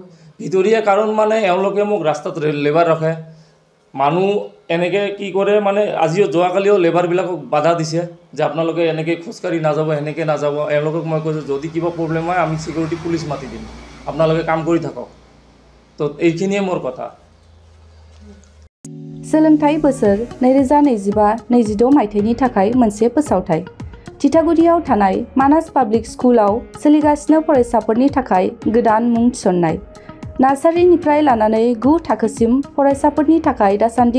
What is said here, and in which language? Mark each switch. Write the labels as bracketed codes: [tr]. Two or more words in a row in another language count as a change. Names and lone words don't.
[as] ভিতৰীয়া কাৰণ মানে এওঁলোকে মোক ৰাস্তাত লেবাৰ ৰাখে মানুহ এনেকৈ কি কৰে মানে আজিও যোৱাকালিও লেবাৰবিলাকক বাধা দিছে যে আপোনালোকে এনেকৈ খোজকাঢ়ি নাযাব এনেকৈ নাযাব এওঁলোকক মই কৈছোঁ যদি কিবা প্ৰব্লেম হয় আমি [en] security police [as] মাতি দিম আপোনালোকে কাম কৰি থাকক তো এইখিনিয়ে মোৰ কথা [brx] सोलोंथाइ बोसोर 2025-26 मायथाइनि थाखाय मोनसे फोसावथाइ थिथागुरियाव थानाय मानास पाब्लिक स्कुलाव सोलिगासिनो फरायसाफोरनि थाखाय गोदान मुं थिसननाय नार्सारिनिफ्राय लानानै 9 थाखोसिम फरायसाफोरनि थाखाय दासान्दि